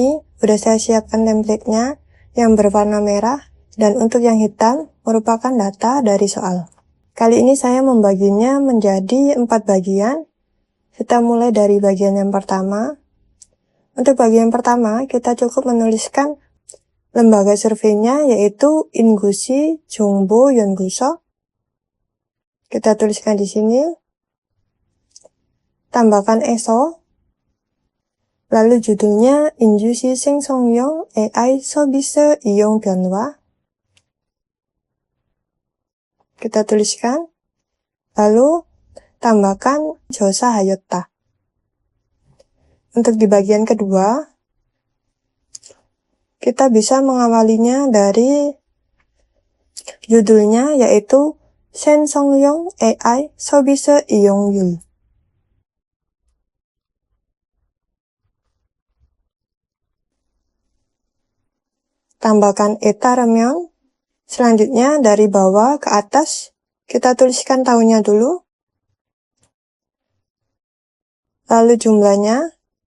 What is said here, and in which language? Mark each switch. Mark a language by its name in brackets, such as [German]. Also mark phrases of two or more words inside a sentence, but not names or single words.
[Indonesian] Udah saya siapkan template-nya yang berwarna merah dan untuk yang hitam merupakan data dari soal. Kali ini saya membaginya menjadi 4 bagian. Kita mulai dari bagian yang pertama. Untuk bagian pertama, kita cukup menuliskan lembaga surveinya yaitu [Korean] 인구시 정보 연구소. [Indonesian] Kita tuliskan di sini. Tambahkan ESO. Lalu judulnya [Korean] 인주시 생성형 AI 서비스 이용 변화. [Indonesian] Kita tuliskan. Lalu tambahkan 조사하였다. Untuk di bagian kedua, kita bisa mengawalinya dari judulnya yaitu [Korean] 생성형 AI 서비스 이용률. [Indonesian] Tambahkan 따르면. Selanjutnya dari bawah ke atas kita tuliskan tahunnya dulu. Lalu jumlahnya.